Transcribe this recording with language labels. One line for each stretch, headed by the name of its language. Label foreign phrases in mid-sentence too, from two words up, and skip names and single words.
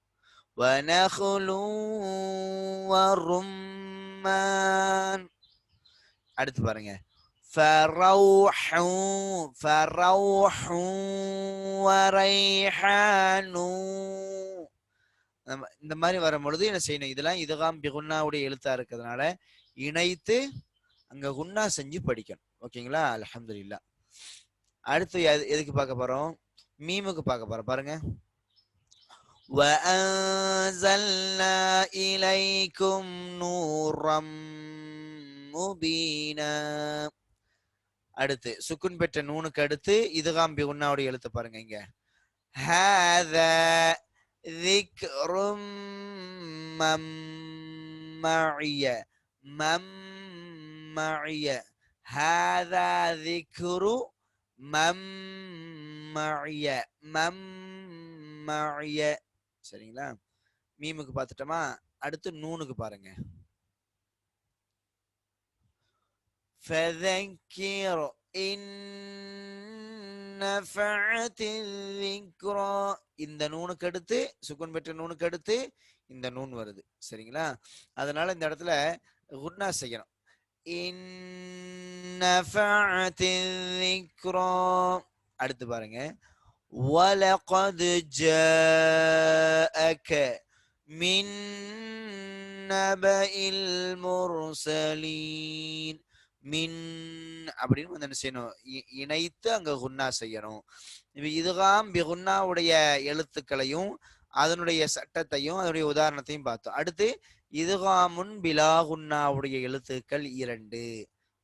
Tamil: அடுத்து பாருங்க இந்த மாதிரி வரும் பொழுது என்ன செய்யணும். இதெல்லாம் இதுகாம் பிகுன்னாவுடைய எழுத்தா இருக்கிறதுனால இணைத்து அங்க குன்னா செஞ்சு படிக்கணும். ஓகேங்களா. அல்ஹம்துலில்லாஹ். அடுத்து எதுக்கு பார்க்க போறோம் மீமுக்கு பார்க்க போறோம் பாருங்க.
Arabic: وَأَنزَلْنَا إِلَيْكُمْ نُورًا مُبِينًا.
Tamil: அடுத்து சுக்குன் பெற்ற நூனுக்கு அடுத்து இதுகாம் பிகுன்னாவுடைய எழுத்து பாருங்க.
Arabic: இங்க هَذَا ذِكْرٌ مَّعِيَ مَّعِيَ هذا ذكر معي சரிங்களா.
Tamil: மீமுக்கு பார்த்துட்டோமா. அடுத்து நூனுக்கு பாருங்க.
Arabic: فذكر إن نفعت الذكرى.
Tamil: இந்த நூனுக்கு அடுத்து சுக்குன் பெற்ற நூனுக்கு அடுத்து இந்த நூன் வருது சரிங்களா. அதனால இந்த இடத்துல குன்னா செய்யணும்.
Arabic: إن نفعت الذكرى.
Tamil: அடுத்து பாருங்க
Arabic: وَلَقَدْ جَاءَكَ مِن نَبَإِ الْمُرْسَلِينَ.
Tamil: மின் அப்படின்னு வந்து என்ன செய்யணும் இணைத்து அங்க குன்னா செய்யணும். இதுகாம் பிகுன்னாவுடைய எழுத்துக்களையும் அதனுடைய சட்டத்தையும் அதனுடைய உதாரணத்தையும் பார்த்தோம். அடுத்து இதுகாமுன் பிலாகுன்னாவுடைய எழுத்துக்கள் 2.